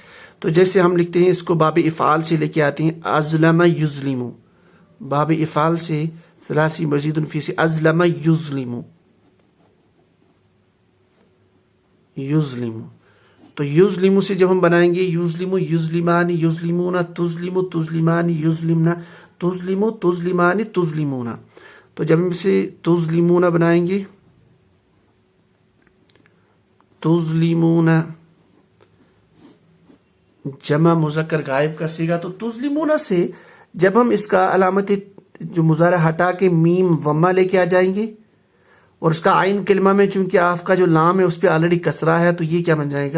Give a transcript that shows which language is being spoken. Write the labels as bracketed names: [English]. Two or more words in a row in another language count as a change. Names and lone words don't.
[Urdu] تو جیسے ہم لکھتے ہیں اس کو باب افعال سے لے کے آتے ہیں، [Arabic] ازلم یظلم، [Urdu] باب افعال سے ثلاثی مزید فی سے [Arabic] ازلم یظلم، یظلم. [Urdu] تو یظلم سے جب ہم بنائیں گے [Arabic] یظلم، یظلمان، یظلمون، تظلم، تظلمان، یظلمنا، تظلم، تظلمان، تظلمون. [Urdu] تو جب ہم اسے تظلمون بنائیں گے، تظلمون جمع مذکر غائب کا صیغہ، تو تظلمون سے جب ہم اس کا علامت جو مضارع ہٹا کے میم ضمہ لے کے آ جائیں گے، اور اس کا عین کلمہ میں چونکہ آف کا جو لام ہے اس پہ آلریڈی کسرہ ہے، تو یہ کیا بن جائے گا؟